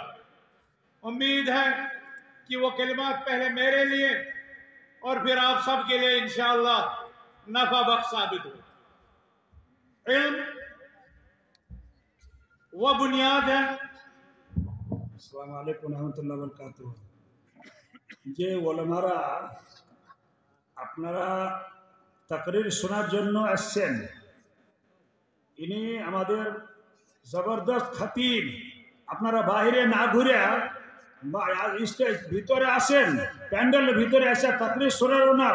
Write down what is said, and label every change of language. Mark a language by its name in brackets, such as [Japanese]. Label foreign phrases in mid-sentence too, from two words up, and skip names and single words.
[Urdu] امید ہے کہ وہ کلمات پہلے میرے لیے اور پھر آپ سب کے لیے انشاءاللہ نفع بخش ثابت ہو۔ علم وہ بنیاد ہے۔ [Arabic] السلام علیکم ورحمۃ اللہ وبرکاتہ۔ [Bangla] যে ওলামারা আপনারা তাকরির শোনার জন্য আসছেন, ইনি আমাদের জবরদস্ত খতিব। আপনারা বাইরে না ঘুরে স্টেজ ভিতরে আসেন, প্যান্ডেলের ভিতরে এসে তাকরির শোনার ওনার।